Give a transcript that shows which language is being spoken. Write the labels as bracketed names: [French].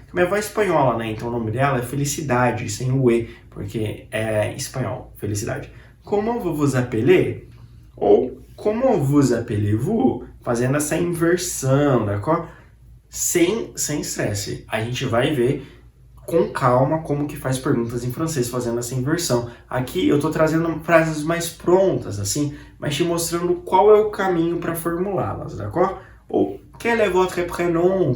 [Portuguese] Minha avó é espanhola, né? Então o nome dela é Felicidade, sem o E, porque é espanhol, Felicidade. [French] Comment vous vous appelez? Ou comment vous appelez-vous? [Portuguese] Fazendo essa inversão, d'accord? Sem estresse. A gente vai ver com calma como que faz perguntas em francês fazendo essa inversão. Aqui eu estou trazendo frases mais prontas, assim, mas te mostrando qual é o caminho para formulá-las, d'accord? [French] Ou quel est votre prénom?